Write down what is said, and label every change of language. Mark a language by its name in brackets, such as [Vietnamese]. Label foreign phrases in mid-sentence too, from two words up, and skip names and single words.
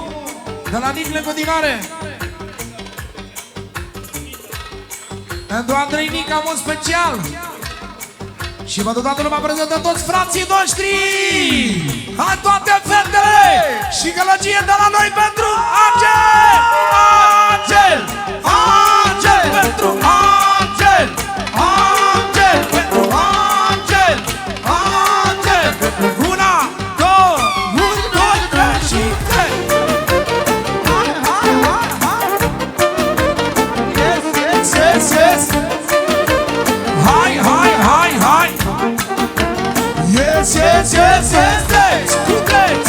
[Romanian] De la Nicle în continuare. Pentru Andrei Nica, în mod special. Și vă toată lumea prezentă toți frații noștri. Hai toate fetele și gălăgie de la noi pentru Angel! Angel! Angel pentru Angel! Angel pentru Angel! Angel! Una, două, un, doi, trei și trei! Hai, hai, hai, hai! [English] Yes, yes, Yes, yes! [Romanian] Hai, hai, hai, hai! [English] Yes, yes, yes, yes, yes! [Romanian] Cu treci!